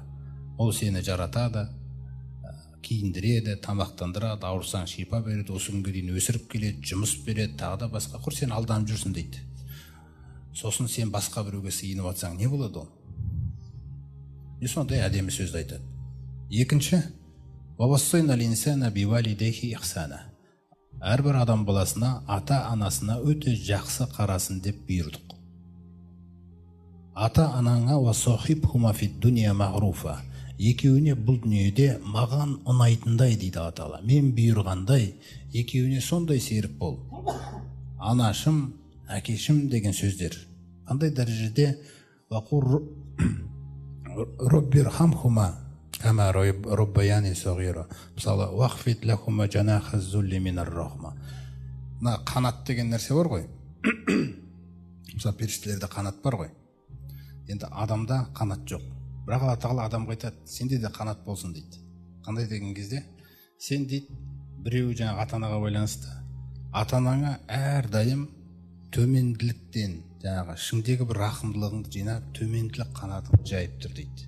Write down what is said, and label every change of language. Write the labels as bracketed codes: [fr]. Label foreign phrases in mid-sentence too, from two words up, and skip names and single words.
[kk] Ол сені жаратады, киіндіреді, тамақтандырады, ауырсаң шипа береді, осы күнге дейін өсіріп келеді, жұмыс береді, тағы да басқа. Құр сен алданып жүрсің дейді. Сосын сен басқа біреуге сыйынып атсаң не болады ол? Сондай әдемі сөзді айтады. Екінші, [ar] وَوَصَّيْنَا الْإِنسَانَ بِوَالِدَيْهِ إِحْسَانًا. [kk] Әрбір адам баласына, ата-анасына өте жақсы қарасын деп бұйырдық. [ar] Ата-анаңа وَصَحِبْهُمَا فِي الدُّنْيَا مَعْرُوفًا. [kk] Екеуіне бұл дүниеде маған ұнайтындай дейді Алла тағала. Мен бұйырғандай, екеуіне сондай серік бол. Анашым, әкешім деген сөздер. Қандай дәрежеде? [ar] وَقُلْ رَبِّ ارْحَمْهُمَا كما ربياني صغيرا. Мысалы, وَخْفِضْ لَهُمَا جَنَاحَ الذُّلِّ مِنَ الرَّحْمَةِ. [kk] Мына қанат деген нәрсе бар ғой. Мысалы, періштелерде қанат бар ғой. Енді адамда қанат жоқ. Бірақ Алла тағала адамға айтады: "Сенде де қанат болсын" дейді. Қандай деген кезде? Сен дейді, біреу жаңағы ата-анаға байланысты. Ата-анаңа әрдайым төменділіктен, жаңағы ішіңдегі бір рақымдылығыңды жинап, төменділік қанатыңды жайып тұр дейді.